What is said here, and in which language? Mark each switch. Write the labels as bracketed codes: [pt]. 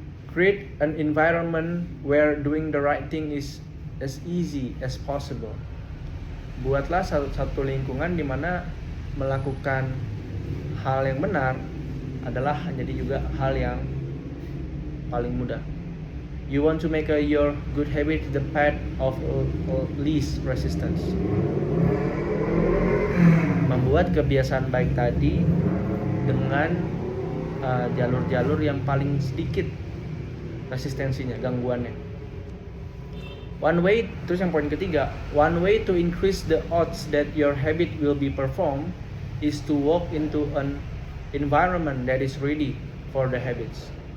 [en] Create an environment where doing the right thing is as easy as possible. [id] Buatlah satu lingkungan di mana melakukan hal yang benar adalah jadi juga hal yang paling mudah. [en] You want to make your good habit the path of least resistance. [id] Membuat kebiasaan baik tadi dengan jalur-jalur yang paling sedikit resistensinya, gangguannya. Terus yang poin ketiga, [en] one way to increase the odds that your habit will be performed is to walk into an environment that is ready for the habits.